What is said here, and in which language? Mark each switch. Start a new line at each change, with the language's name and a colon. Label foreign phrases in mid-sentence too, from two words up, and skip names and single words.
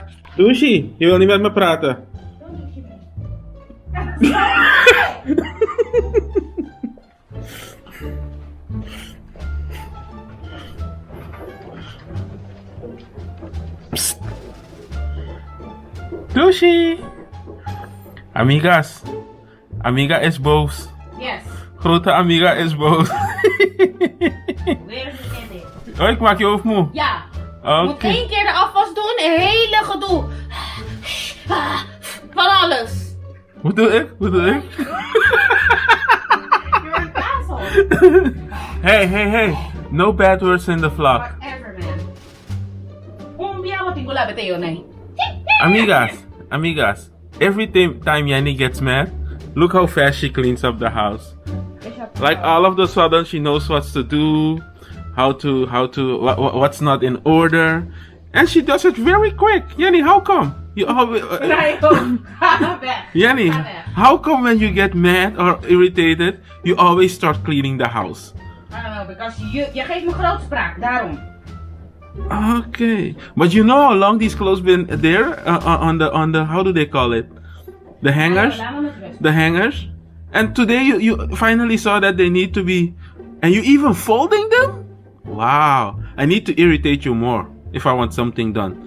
Dutch: Douchie, je wil niet met me praten. Psst. Douchie. Amigas. Amiga is boos. Yes. Grote amiga is boos. Weer is het. Oh, ik maak je hoofd moe. Ja. Oké. Moet 1 keer de afwas doen, een hele gedoe. Van alles. Wat doe ik? Wat doe ik?
English: You're an asshole. Hey. No bad words in the vlog. Whatever, man. Amigas. Every time Jenny gets mad, look how fast she cleans up the house. Like all of a sudden she knows what to do, what's not in order, and she does it very quick. Jenny, how come? You always, Jenny, how come when you get mad or irritated, you always start cleaning the house? I don't know, because
Dutch: je geeft me grootspraak, daarom.
English: Okay, but you know how long these clothes been there on the how do they call it? The hangers? The hangers? And today you finally saw that they need to be, and you even folding them? Wow, I need to irritate you more if I want something done.